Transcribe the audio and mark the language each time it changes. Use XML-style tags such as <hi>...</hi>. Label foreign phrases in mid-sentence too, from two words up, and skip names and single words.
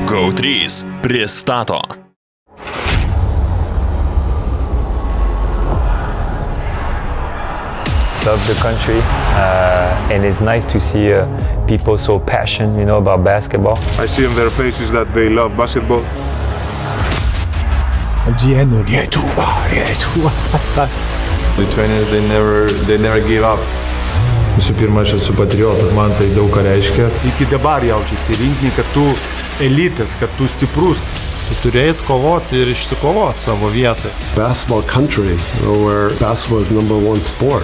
<lt>Autoriai pristato.</lt> <en>Love the country, and it's nice to see people so passionate, about basketball. I see in their faces that they love basketball. The trainers, they never give up.</en> <lt>Visų pirma, aš esu patriotas, man tai daug ką reiškia. Iki dabar jaučiuosi rinkinį, kad tu elitas, kad tu stiprus. Tu turėjai kovoti ir išsikovoti savo vietą.</lt> <en>Basketball country, where basketball is number one sport.</en>